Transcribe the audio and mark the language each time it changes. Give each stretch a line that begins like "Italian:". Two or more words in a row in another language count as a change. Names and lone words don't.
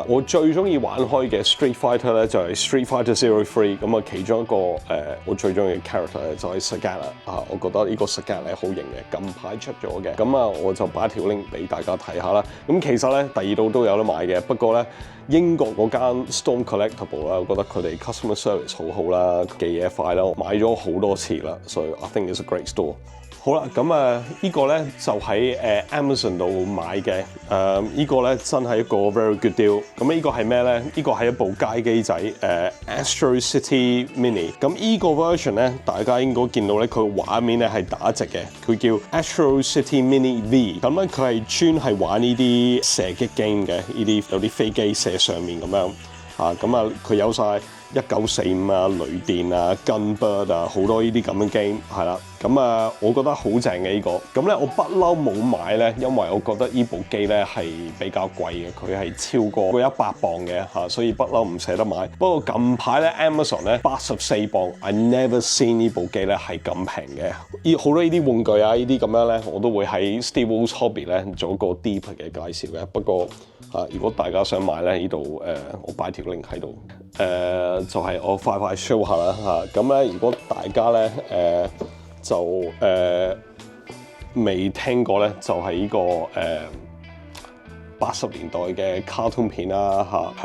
Cantonese: 我最中意玩開嘅 Street Fighter 咧就係 Street Fighter 03，咁啊其中一個我最中意嘅 character 咧就係 Sagat 啦。啊，我覺得呢個 Sagat 咧好型嘅，近排出咗嘅，咁啊我就擺條 link 俾大家睇下啦。咁其實咧第二度都有得買嘅，不過咧英國嗰間 Storm Collectible 啦，我覺得佢哋
English: customer service
Cantonese: 好好啦，寄嘢快啦，我買咗好多次啦，所以
English: I think it's a great store。
Cantonese: 好啦，咁呢個咧就喺Amazon 度買嘅，呢個咧真係一個
English: very good deal。
Cantonese: 咁呢個係咩咧？呢個係一部街機仔Astro City Mini。咁呢個 version 咧，大家應該見到咧，佢畫面咧係打直嘅，佢叫 Astro City Mini V。咁咧佢係專係玩呢啲射擊 game 嘅，呢啲有啲飛機射上面咁樣啊。咁啊，佢有晒1945啊、雷電啊、Gunbird 啊，好多呢啲咁嘅 game 係啦。咁我覺得好正嘅呢個。咁咧，我不嬲冇買咧，因為我覺得呢部機咧係比較貴嘅，佢係超過100磅嘅嚇，所以不嬲唔捨得買。不過近排咧 Amazon 咧84磅 ，
English: I never seen
Cantonese: 呢部機咧係咁平嘅。好多呢啲玩具啊，呢啲咁樣咧，我都會喺 Steve Wool's Hobby 咧做一個 deep 嘅介紹嘅。不過如果大家想買咧，呢度我擺條 link 喺度。就係我快 show 下啦嚇。咁咧，如果大家咧未聽過咧，就係呢個80年代嘅卡通片啦嚇。